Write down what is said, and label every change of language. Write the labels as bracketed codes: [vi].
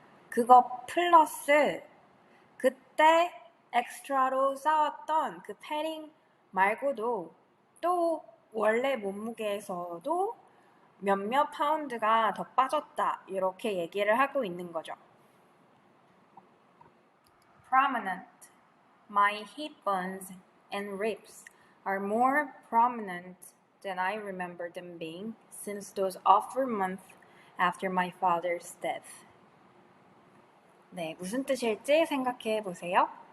[ko] 그거 플러스 그때 엑스트라로 쌓았던 그 padding 말고도 또 원래 몸무게에서도 몇몇 파운드가 더 빠졌다 이렇게 얘기를 하고 있는 거죠. [en] Prominent. My hip bones and ribs are more prominent than I remember them being since those awful months after my father's death. [ko] 네, 무슨 뜻일지 생각해 보세요.